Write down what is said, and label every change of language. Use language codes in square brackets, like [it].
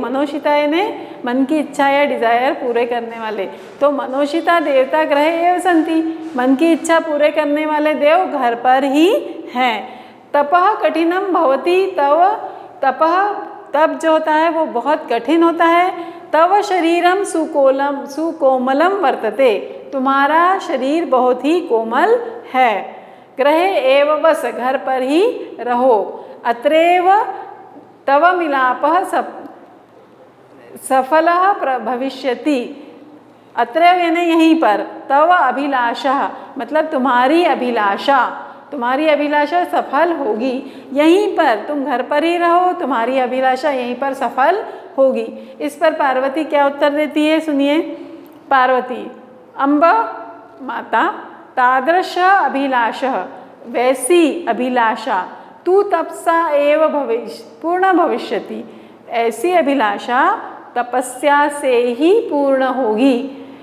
[hi] मनोषिता यानी मन की इच्छा या डिज़ायर पूरे करने वाले, तो [sa] मनोषिता देवता ग्रह एव संति, [hi] मन की इच्छा पूरे करने वाले देव घर पर ही हैं। [sa] तपः कठिनम भवति तव, [hi] तपः तप जो होता है वो बहुत कठिन होता है। [sa] तव शरीरम सुकोमलम वर्तते, [hi] तुम्हारा शरीर बहुत ही कोमल है। [sa] ग्रहे एव वस, [hi] घर पर ही रहो। [sa] अत्रेव तव मिलापः सफलः भविष्यति, अत्रेव [hi] यानी यहीं पर। तव अभिलाषा मतलब तुम्हारी अभिलाषा, तुम्हारी अभिलाषा सफल होगी। यहीं पर तुम घर पर ही रहो, तुम्हारी अभिलाषा यहीं पर सफल होगी। इस पर पार्वती क्या उत्तर देती है, सुनिए। पार्वती, [sa] अम्ब माता, तादृश अभिलाषः, [hi] वैसी अभिलाषा, [sa] तू तपसा एव पूर्ण भविष्यति, [hi] ऐसी अभिलाषा तपस्या से ही पूर्ण होगी।